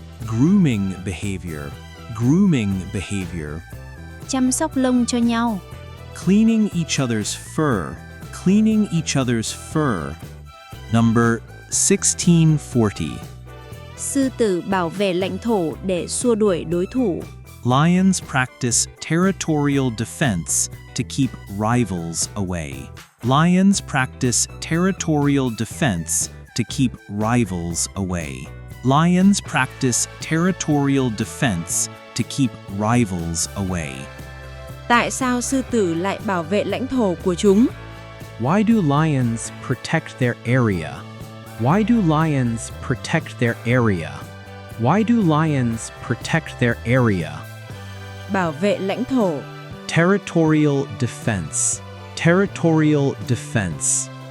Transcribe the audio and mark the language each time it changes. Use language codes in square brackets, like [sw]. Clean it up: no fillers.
[en] Grooming behavior. Grooming behavior. [vi] Chăm sóc lông cho nhau. [en] Cleaning each other's fur. Cleaning each other's fur. Number 1640. [vi] Sư tử bảo vệ lãnh thổ để xua đuổi đối thủ. [en] Lions practice territorial defense to keep rivals away. Lions practice territorial defense to keep rivals away. Lions practice territorial defense to keep rivals away. [vi] Tại sao sư tử lại bảo vệ lãnh thổ của chúng? [en] Why do lions protect their area? Why do lions protect their area? Why do lions protect their area? [vi] Bảo vệ lãnh thổ. [en] Territorial defense. Territorial defense.